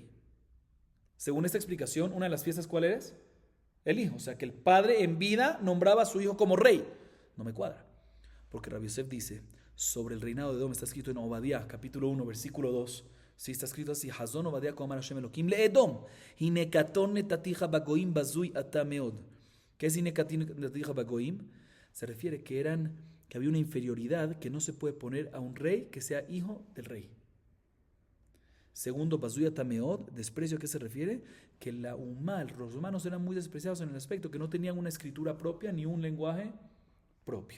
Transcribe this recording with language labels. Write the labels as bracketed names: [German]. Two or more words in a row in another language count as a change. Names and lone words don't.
[Spanish] Según esta explicación, una de las fiestas, ¿cuál es? El hijo. O sea, que el padre en vida nombraba a su hijo como rey. No me cuadra. Porque Rabbi Yosef dice, sobre el reinado de Edom, está escrito en Obadiah, capítulo 1, versículo 2. Sí, está escrito así, [Hebrew] חזון עובדיה כה אמר ה' אלוקים לאדום, הנה קטן נתתיך בגוים בזוי אתה מאד. [Spanish] ¿Qué es [Hebrew] הנה קטן נתתיך בגוים? [Spanish] Se refiere que había una inferioridad que no se puede poner a un rey que sea hijo del rey. Segundo, [Hebrew] בזוי אתה מאד, [Spanish] desprecio, ¿a qué se refiere? Que los romanos eran muy despreciados en el aspecto que no tenían una escritura propia ni un lenguaje propio.